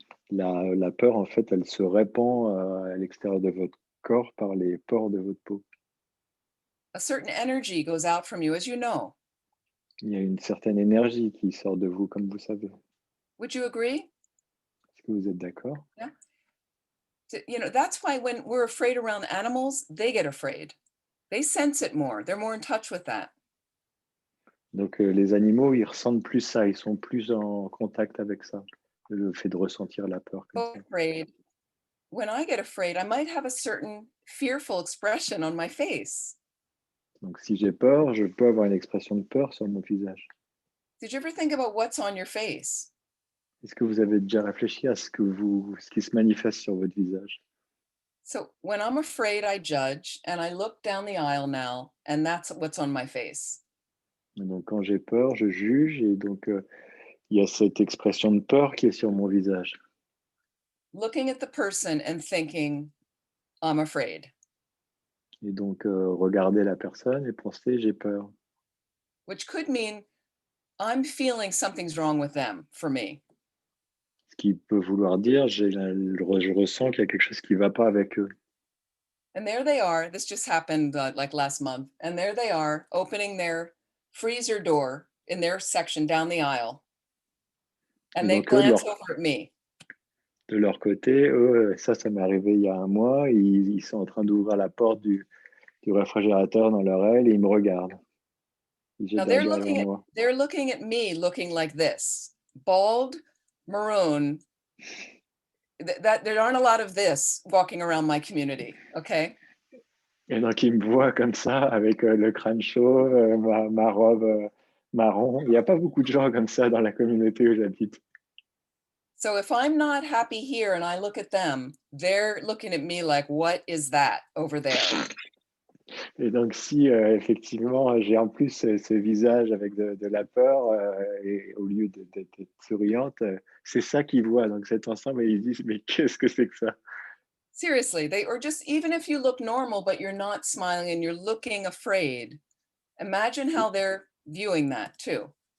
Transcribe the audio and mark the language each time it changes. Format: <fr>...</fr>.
<fr>la peur, en fait, elle se répand à l'extérieur de votre corps par les pores de votre peau.</fr> <en>A certain energy goes out from you, as you know.</en> <fr>Il y a une certaine énergie qui sort de vous, comme vous savez.</fr> <en>Would you agree?</en> <fr>Est-ce que vous êtes d'accord?</fr> <en>That's why when we're afraid around animals, they get afraid. They sense it more. They're more in touch with that.</en> <fr>Donc, les animaux, ils ressentent plus ça, ils sont plus en contact avec ça, le fait de ressentir la peur comme ça.</fr> <en>Afraid. When I get afraid, I might have a certain fearful expression on my face.</en> <fr>Donc, si j'ai peur, je peux avoir une expression de peur sur mon visage.</fr> <en>Did you ever think about what's on your face?</en> <fr>Est-ce que vous avez déjà réfléchi à ce qui se manifeste sur votre visage?</fr> <en>So when I'm afraid, I judge, and I look down the aisle now, and that's what's on my face.</en> <fr>Et donc, quand j'ai peur, je juge, et donc, il y a cette expression de peur qui est sur mon visage.</fr> <en>Looking at the person and thinking, I'm afraid.</en> <fr>Et donc, regarder la personne et penser, j'ai peur.</fr> <en>Which could mean I'm feeling something's wrong with them, for me.</en> <fr>Ce qui peut vouloir dire, je ressens qu'il y a quelque chose qui ne va pas avec eux.</fr> <en>And there they are. This just happened like last month. And there they are opening their freezer door in their section down the aisle. And they</en> <fr>donc, eux,</fr> <en>glance over at me.</en> <fr>De leur côté, eux, ça m'est arrivé il y a un mois, ils sont en train d'ouvrir la porte du réfrigérateur dans leur aile et ils me regardent.</fr> <en>Now they're looking at me looking like this, bald, maroon. That there aren't a lot of this walking around my community, okay?</en> <fr>Et donc ils me voient comme ça, avec le crâne chauve, ma robe marron. Il n'y a pas beaucoup de gens comme ça dans la communauté où j'habite.</fr> <en>So if I'm not happy here and I look at them, they're looking at me like, what is that over there?</en> <fr>Et donc si effectivement j'ai en plus ce visage avec de la peur et au lieu d'être souriante, c'est ça qu'ils voient. Donc cet ensemble, ils disent mais qu'est-ce que c'est que ça?</fr> <en>Seriously, or just even if you look normal but you're not smiling and you're looking afraid, imagine how they're viewing that too.</en>